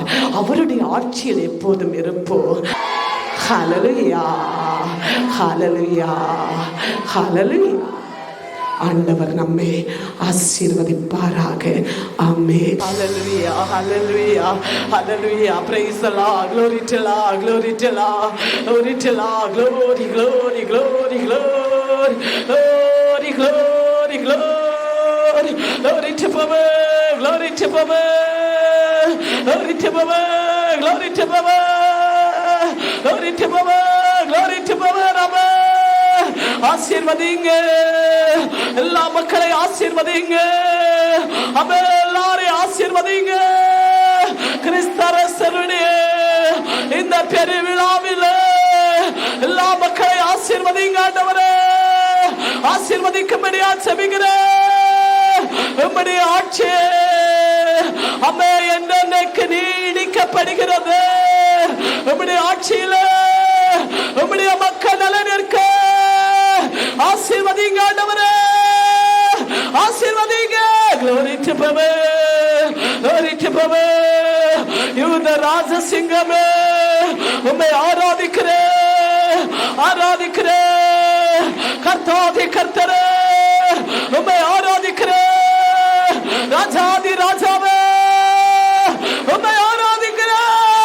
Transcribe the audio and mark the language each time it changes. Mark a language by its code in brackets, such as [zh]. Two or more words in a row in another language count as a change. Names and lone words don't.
[ta] அவருடைய ஆட்சியில் எப்போதும் இருப்போம். ஹல்லேலூயா, ஹல்லேலூயா, ஹல்லேலூயா. ஆண்டவர் நம்மை ஆசீர்வதிப்பாராக. ஆமென். ஹல்லேலூயா, ஹல்லேலூயா, ஹல்லேலூயா. [en] Praise the Lord. Glory to Lord, glory to Lord, glory to Lord, glory, glory, glory, glory, glory, glory, glory, glory to Baba, glory to Baba, glory to Baba, glory to Baba, glory to Baba, glory to Baba. [ta] ஆசீர்வதிங்க, எல்லா மக்களை ஆசீர்வதிங்க, எல்லாரையும் ஆசீர்வதிங்க. கிறிஸ்தரசருடைய இந்த பெருவிழாவில் எல்லா மக்களை ஆசீர்வதிங்க. ஆண்டவரே, ஆசீர்வதிக்கும்படியா செபிக்கிறேன். உம்முடைய ஆட்சி அம்மே என்னென்னைக்கு நீடிக்கப்படுகிறது. உம்முடைய ஆட்சியில உம்முடைய மக்கள் நலன் இருக்க ஆசீர்வதிங்க ஆண்டவரே, ஆசீர்வதிங்க. [en] Glory to Baba, glory to Baba. [ta] யூத ராஜசிங்கமே உம்மை ஆராதிக்கிறேன், ஆராதிக்கிறேன். கர்த்தாதி கர்த்தரே உம்மை ஆராதிக்கிறேன். ராஜாதி ராஜாவே உம்மை ஆராதிக்கிறேன்.